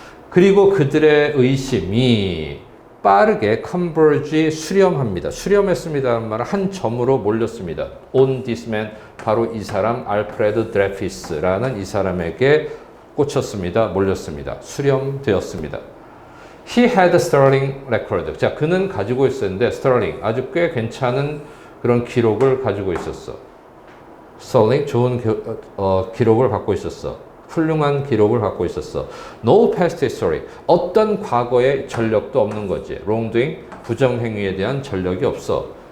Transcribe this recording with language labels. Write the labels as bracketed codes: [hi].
[ko] 그리고 그들의 의심이 빠르게 converge, 수렴합니다. 수렴했습니다라는 말은 한 점으로 몰렸습니다. [en] On this man, [ko] 바로 이 사람 알프레드 드레피스라는 이 사람에게 꽂혔습니다. 몰렸습니다. 수렴되었습니다. [en] He had a sterling record. [ko] 자, 그는 가지고 있었는데 sterling, 아주 꽤 괜찮은 그런 기록을 가지고 있었어. sterling, 좋은 기록을 갖고 있었어. 훌륭한 기록을 갖고 있었어. [en] No past history. [ko] 어떤 과거의 전력도 없는 거지. wrongdoing, 부정행위에 대한 전력이 없어.